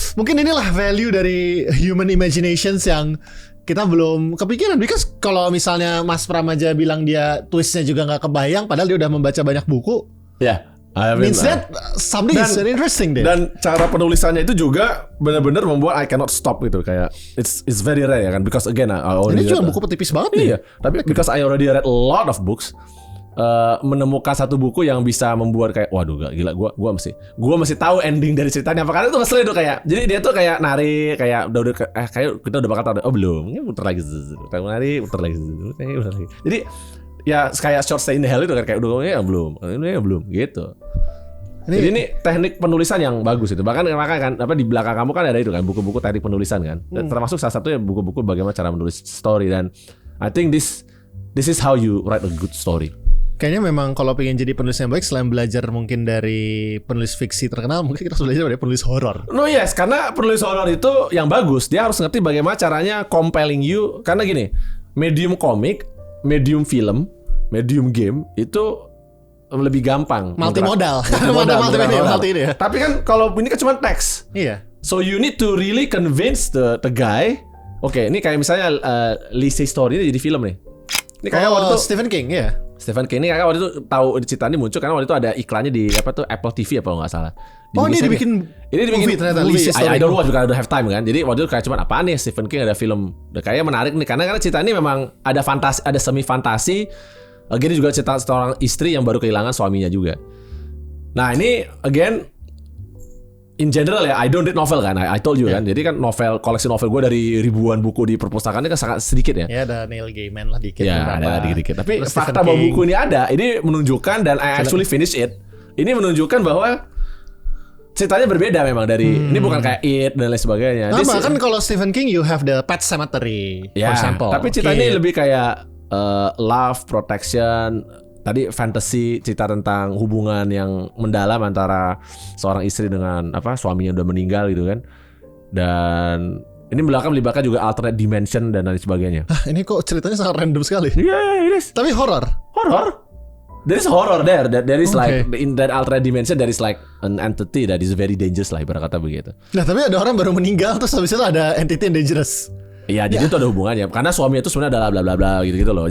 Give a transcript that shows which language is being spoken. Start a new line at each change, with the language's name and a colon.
Indonesian: Mungkin inilah value dari human imaginations yang kita belum kepikiran. Because kalau misalnya Mas Pramaja bilang dia twistnya juga nggak kebayang, padahal dia udah membaca banyak buku. Ya.
English: Means that something is very interesting deh.
Indonesian: Dan cara penulisannya itu juga benar-benar membuat
English: I cannot stop
Indonesian: gitu, kayak
English: it's very rare
Indonesian: ya kan,
English: because again
Indonesian: ini cuma buku petipis banget nih. Iya.
English: Tapi because I already read a lot of books.
Indonesian: Menemukan satu buku yang bisa membuat kayak waduh gila, gua mesti tahu ending dari ceritanya apa, karena itu ngeselin tuh kayak, jadi dia tuh kayak narik kayak udah kayak kita udah bakal tahu, belum, ini putar lagi, putar lagi. Jadi ya kayak Short Stay in Hell itu kan kayak udah belum gitu. Jadi ini teknik penulisan yang bagus itu. Bahkan kan di belakang kamu kan ada itu kan buku-buku teknik penulisan kan. Dan termasuk salah satunya buku-buku bagaimana cara menulis story, dan
English: I think this is how you write a good story.
Indonesian: Kayaknya memang kalau pengen jadi penulis yang baik, selain belajar mungkin dari penulis fiksi terkenal, mungkin kita harus belajar dari penulis horor. No yes, karena penulis horor itu yang bagus, dia harus ngerti bagaimana caranya
English: compelling you.
Indonesian: Karena gini, medium komik, medium film, medium game itu lebih gampang. Multimodal. Multi ini ya. Tapi kan kalau ini kan cuma teks. Iya.
English: So you need to really convince the guy.
Indonesian: Oke, ini kayak misalnya Lisa Story ini jadi film nih. Ini kayak waktu itu Stephen King ya. Stephen King ini kakak waktu itu tahu cerita ini muncul karena waktu itu ada iklannya di apa tuh Apple TV apa kalau nggak salah. Ini dibikin movie ternyata.
English: I don't watch because I don't have time kan.
Indonesian: Jadi waktu itu kayak cuman apaan nih Stephen King ada film. Kayaknya menarik nih karena cerita ini memang ada fantasi, ada semi fantasi. Again juga cerita seorang istri yang baru kehilangan suaminya juga.
English: Nah ini again in general ya, I don't read novel kan, I told you kan.
Indonesian: Jadi kan koleksi novel gue dari ribuan buku di perpustakaan ini kan sangat sedikit ya. Ya ada Neil Gaiman lah dikit. Ya ada dikit-dikit. Tapi fakta bahwa buku ini ada, ini menunjukkan, dan
English: I actually finish it.
Indonesian: Ini menunjukkan bahwa ceritanya berbeda memang dari, ini bukan kayak It dan lain sebagainya. Nah, kan kalau Stephen King
English: you have the Pet Sematary, for example.
Indonesian: Tapi cerita ini lebih kayak love, protection. Tadi fantasy, cerita tentang hubungan yang mendalam antara seorang istri dengan suaminya udah meninggal gitu kan. Dan ini belakang melibatkan juga alternate dimension dan lain sebagainya. Ini kok ceritanya sangat random sekali.
English: Iya, it is.
Indonesian: Tapi horror.
English: There is horror there. There is like in that alternate dimension there is like an entity that is very dangerous lah, ibarat kata begitu.
Indonesian: Nah, tapi ada orang baru meninggal terus habis itu ada entity yang dangerous. Iya, jadi itu ada hubungannya karena suaminya itu sebenarnya adalah bla bla bla gitu loh.